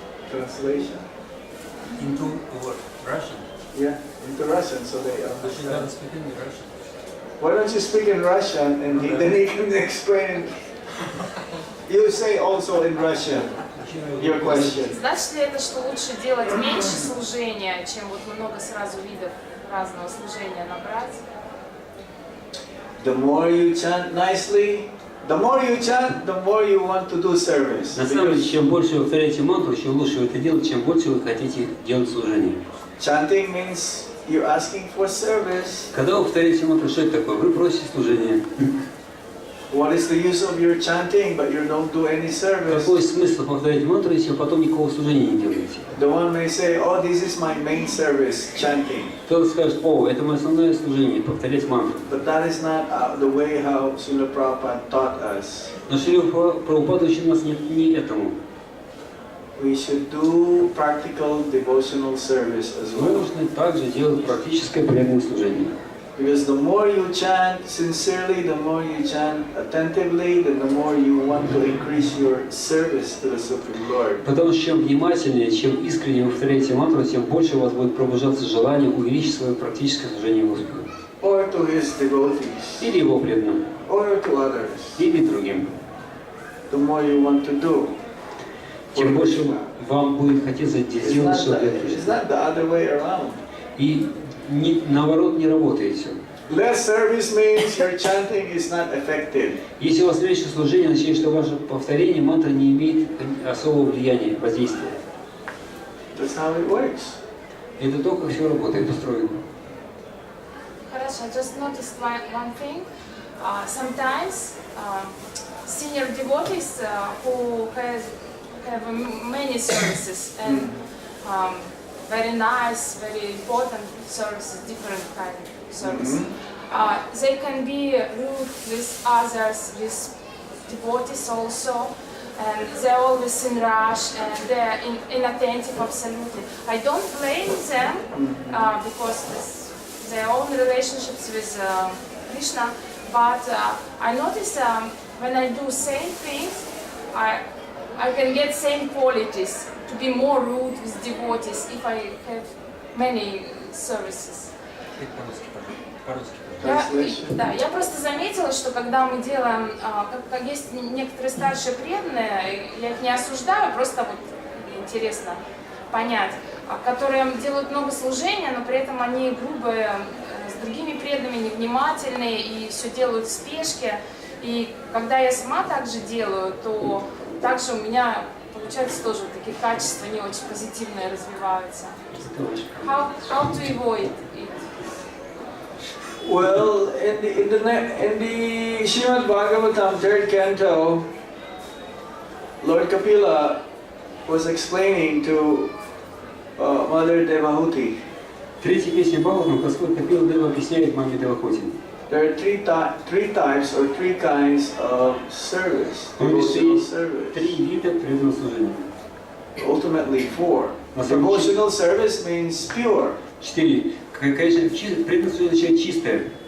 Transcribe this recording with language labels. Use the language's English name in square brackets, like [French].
[English] Translation? Into what? Russian? Yeah, into Russian so they understand. speak in Russian. Why don't you speak in Russian and then he can explain. You say also in Russian your question. [Russian] Значит ли это, что лучше делать меньше служения, чем вот много сразу видов разного служения набрать? [English] The more you chant nicely, the more you chant, the more you want to do service. [Russian] На самом деле, чем больше вы повторяете мантру, чем лучше вы это делаете, чем больше вы хотите делать служение. [English] Chanting means you're asking for service. [Russian] Когда вы повторяете мантру, что это такое? Вы просите служение. [English] What is the use of your chanting, but you don't do any service? [Russian] Какой смысл повторять мантру, если вы потом никакого служения не делаете? [English] The one may say, oh, this is my main service, chanting. [Russian] Кто-то скажет, о, это мое основное служение, повторять мантру. [English] But that is not the way how Srila Prabhupada taught us. [Russian] Но Шрила Прабхупада учил нас не этому. [English] We should do practical devotional service as well. [Russian] Нужно также делать практическое преданное служение. [English] Because the more you chant sincerely, the more you chant attentively, then the more you want to increase your service to the Supreme Lord. [Russian] Потому что чем внимательнее, чем искренне вы повторяете мантру, тем больше у вас будет пробуждаться желание увеличить свое практическое служение Господу. [English] Or to his devotees. [Russian] Или его преданным. [English] Or to others. [Russian] Или другим. [English] The more you want to do. [Russian] Тем больше вам будет хотеться сделать что-то. [English] It's not the other way around. [Russian] И наоборот не работает все. [English] Less service means your chanting is not effective. [Russian] Если у вас меньше служения, означает, что ваше повторение мантры не имеет особого влияния, воздействия. [English] That's how it works. [Russian] Это то, как все работает, устроено. Хорошо, [English] I just noticed one thing. Sometimes senior devotees who have many services and very nice, very important services, different kind of services. They can be rude with others, with devotees also, and they're always in rush and they're inattentive absolutely. I don't blame them because it's their own relationships with Krishna, but I notice when I do same things, I can get same qualities to be more rude with devotees if I have many services. [Russian] Я просто заметила, что когда мы делаем, как есть некоторые старшие преданные, я их не осуждаю, просто вот интересно понять, которые делают много служения, но при этом они грубые с другими преданными, невнимательные и все делают в спешке. И когда я сама так же делаю, то также у меня получается тоже такие качества не очень позитивные развиваются. [English] How to avoid it? Well, in the Srimad Bhagavatam, 3rd canto, Lord Kapila was explaining to Mother Devahuti. [Russian] Третья песня Бхагаватам Господь Капила Дева объясняет маме Девахути. [English] There are three types or three kinds of service, devotional service. [Russian] Три вида преданного служения. [English] Ultimately, four. Devotional service means pure. [Russian] Четыре. Конечно, преданное служение означает чистое.